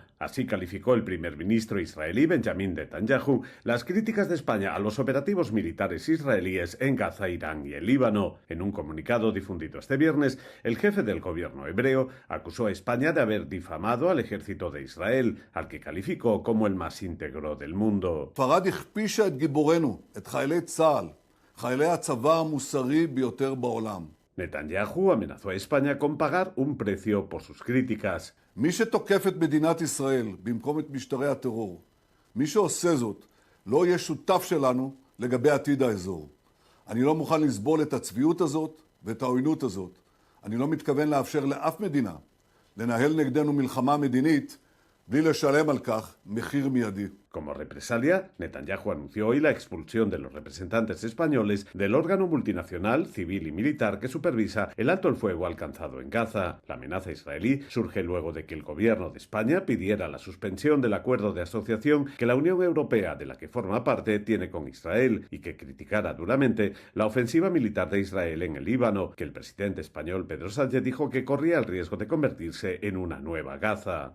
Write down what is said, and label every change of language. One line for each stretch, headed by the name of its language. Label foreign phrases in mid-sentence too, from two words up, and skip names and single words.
Spanish: Así calificó el primer ministro israelí Benjamín Netanyahu las críticas de España a los operativos militares israelíes en Gaza, Irán y el Líbano. En un comunicado difundido este viernes, el jefe del gobierno hebreo acusó a España de haber difamado al ejército de Israel, al que calificó como el más íntegro del mundo.
Hebrew: פרד הכפישה את גיבורנו, את חיילי צה"ל, חיילי הצבא המוסרי ביותר בעולם.
Spanish: Netanyahu amenazó a España con pagar un precio por sus críticas.
Hebrew: מי שתוקף את מדינת ישראל במקום את משטרי הטרור, מי שעושה זאת, לא יהיה שותף שלנו לגבי עתיד האזור. אני לא מוכן לסבול את הצביעות הזאת ואת העוינות הזאת. אני לא מתכוון לאפשר לאף מדינה לנהל נגדנו מלחמה מדינית בלי לשלם על כך מחיר מיידי.
Spanish: Como represalia, Netanyahu anunció hoy la expulsión de los representantes españoles del órgano multinacional, civil y militar que supervisa el alto el fuego alcanzado en Gaza. La amenaza israelí surge luego de que el gobierno de España pidiera la suspensión del acuerdo de asociación que la Unión Europea, de la que forma parte, tiene con Israel y que criticara duramente la ofensiva militar de Israel en el Líbano, que el presidente español Pedro Sánchez dijo que corría el riesgo de convertirse en una nueva Gaza.